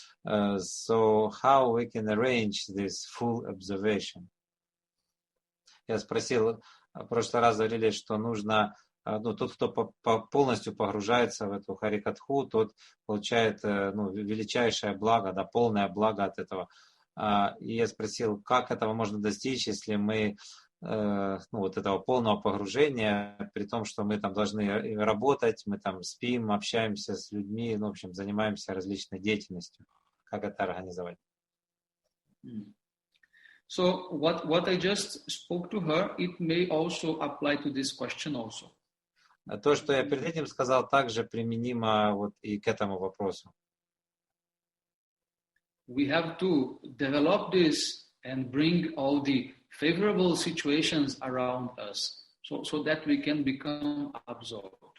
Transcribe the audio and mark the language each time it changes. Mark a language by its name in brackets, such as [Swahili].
[English] So how we can arrange this full observation? [Russian] Я спросил, в прошлый раз говорили, что нужно, тот, кто полностью погружается в эту харикатху, тот получает величайшее благо, полное благо от этого. И я спросил, как этого можно достичь, если мы этого полного погружения, при том, что мы там должны работать, мы там спим, общаемся с людьми, в общем, занимаемся различной деятельностью. Как это организовать? [English] So what I just spoke to her, it may also apply to this question also. [Russian] То, что я перед этим сказал, также применимо и к этому вопросу. [English] We have to develop this and bring all the favorable situations around us so that we can become absorbed.